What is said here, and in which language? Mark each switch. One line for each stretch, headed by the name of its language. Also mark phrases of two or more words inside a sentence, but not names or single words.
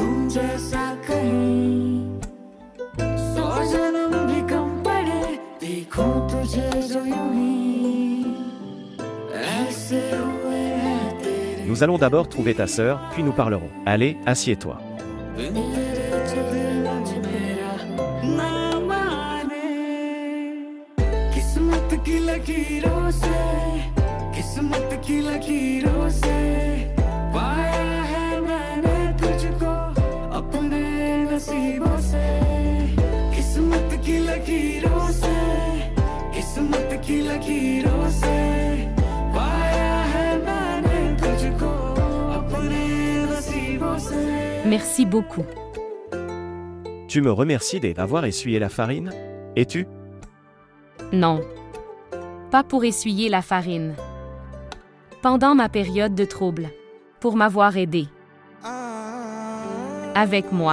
Hindi: जैसा कहीं 100 जन्म भी कम पड़े देखूं तुझे जो यूं ही ऐसे हुए हैं तेरे
French: Nous allons d'abord trouver ta sœur, puis nous parlerons. Allez, assieds-toi.
Hindi: किस्मत की लकीरों से किस्मत की लकीरों से पाया है मैंने तुझको अपने नसीबों से किस्मत की लकीरों से किस्मत की लकीरों से पाया है मैंने तुझको अपने नसीबों से
French: Merci beaucoup. Tu me remercies d'avoir essuyé la farine? Et tu? Non. Pas pour essuyer la farine. Pendant ma période de trouble. Pour m'avoir aidé. Avec moi.